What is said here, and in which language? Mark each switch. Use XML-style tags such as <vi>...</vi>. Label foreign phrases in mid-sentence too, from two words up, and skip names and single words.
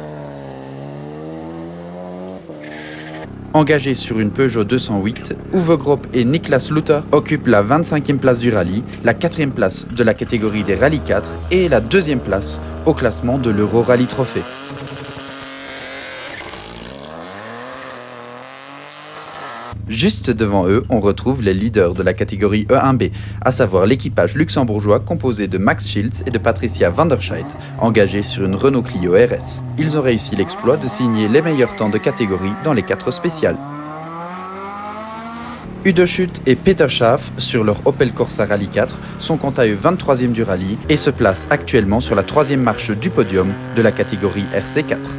<fr>Engagés sur une Peugeot 208, Uwe Gropp et Niklas Luther occupent la 25e place du rallye, la 4e place de la catégorie des Rallye 4 et la 2e place au classement de l'Euro Rally Trophy. Juste devant eux, on retrouve les leaders de la catégorie E1B, à savoir l'équipage luxembourgeois composé de Max Schiltz et de Patricia van der Scheidt, engagés sur une Renault Clio RS. Ils ont réussi l'exploit de signer les meilleurs temps de catégorie dans les 4 spéciales. Udo Schutt et Peter Schaaf sur leur Opel Corsa Rally 4 sont quant à eux 23e du rallye et se placent actuellement sur la 3e marche du podium de la catégorie RC4.</fr>